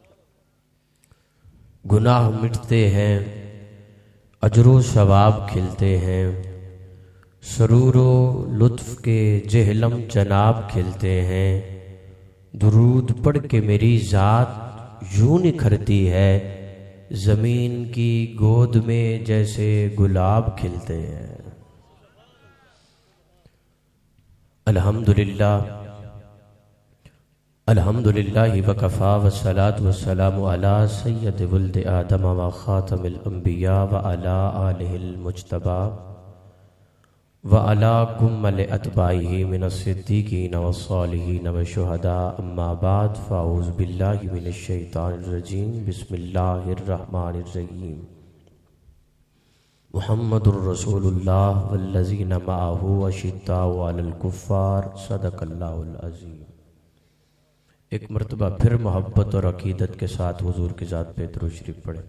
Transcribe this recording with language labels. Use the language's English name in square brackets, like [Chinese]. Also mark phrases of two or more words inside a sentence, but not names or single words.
[Urdu] گناہ مٹتے ہیں، اجر و ثواب کھلتے ہیں، سرور و لطف کے جہلم جناب کھلتے ہیں، درود پڑھ کے میری ذات یوں نکھرتی ہے، زمین کی گود میں جیسے گلاب کھلتے ہیں۔ [Arabic] الحمدللہ الحمدللہ وکفا والصلاة والسلام علی سید ولد آدم و خاتم الانبیاء و علی آلہ المجتبی و علی کمل اتباعہ من الصدیقین والصالحین والشہداء، اما بعد فاعوذ باللہ من الشیطان الرجیم، بسم اللہ الرحمن الرحیم۔ محمد الرسول اللہ والذین معہ اشداء علی الکفار، صدق اللہ العظیم۔ [Urdu] ایک مرتبہ پھر محبت اور عقیدت کے ساتھ حضور کی ذات پہ درود شریف پڑھیں۔